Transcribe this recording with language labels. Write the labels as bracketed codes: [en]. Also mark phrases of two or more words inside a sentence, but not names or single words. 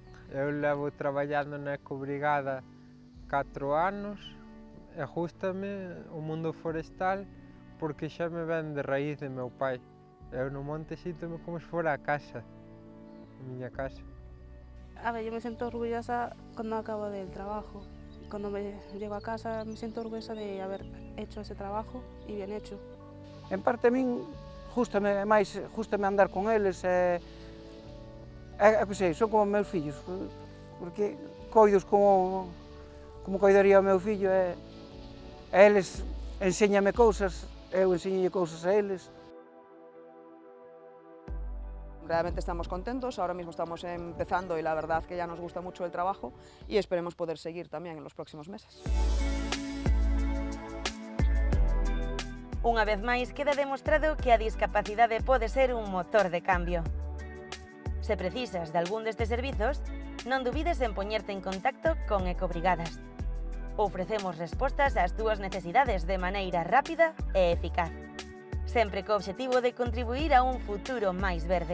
[gl] Eu levo traballando na Ecobrigada 4 anos e gústame o mundo forestal porque xa me ven de raíz de meu pai. Eu no monte síntome como se fora a casa, a miña casa. A ver, [es] yo me siento orgullosa cuando acabo del trabajo. Cuando me llego a casa me siento orgullosa de haber hecho ese trabajo y bien hecho. [gl] En parte a min gústame andar con eles e sei, son como meus fillos, porque coidos como coidaría o meu fillo e eles enséñame cousas, eu enséñolle cousas a eles. [es] Realmente estamos contentos, ahora mismo estamos empezando y la verdad que ya nos gusta mucho el trabajo y esperemos poder seguir también en los próximos meses. [gl] Unha vez máis queda demostrado que a discapacidade pode ser un motor de cambio. Se precisas de algún destes servizos, non dubides en poñerte en contacto con Ecobrigadas. Ofrecemos respostas ás túas necesidades de maneira rápida e eficaz, sempre co obxectivo de contribuir a un futuro máis verde.